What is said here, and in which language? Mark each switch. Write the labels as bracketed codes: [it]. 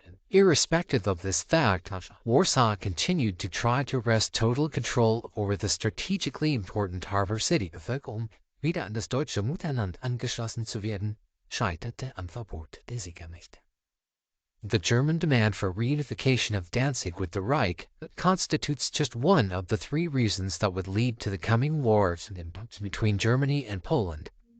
[en] Irrespective of this fact, Warsaw continued to try to wrest total control over the strategically important harbor city. [de] Wieder an das deutsche Mutterland angeschlossen zu werden, scheiterte am Verbot der Siegermächte. [en] The German demand for reunification of Danzig with the Reich constitutes just one of the three reasons that would lead to the coming wars between Germany and Poland.